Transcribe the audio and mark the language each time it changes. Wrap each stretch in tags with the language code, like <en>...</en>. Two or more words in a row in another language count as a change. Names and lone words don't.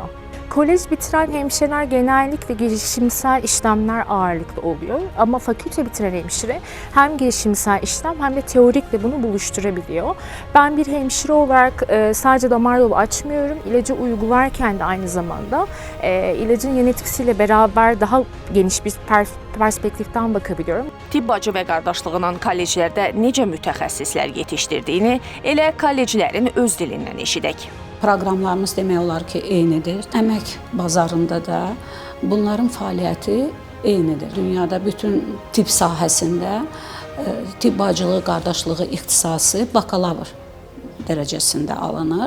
<tr>Kolej bitiren hemşireler genellikle girişimsel işlemler ağırlıklı oluyor ama fakülte bitiren hemşire hem girişimsel işlem hem de teorikle bunu buluşturabiliyor. Ben bir hemşire olarak sadece damar yolu açmıyorum, ilacı uygularken de aynı zamanda ilacın yan etkisiyle beraber daha geniş bir perspektiften bakabiliyorum.</tr> <az>Tibb bacı və qardaşlığının kolleclərdə necə mütəxəssislər yetişdirdiyini elə kolleclərin öz dilindən eşidək. Proqramlarımız demək olar ki, eynidir. Əmək bazarında da bunların fəaliyyəti eynidir. Dünyada bütün tibb sahəsində tibb bacılığı, qardaşlığı ixtisası bakalavr dərəcəsində alınır.</az>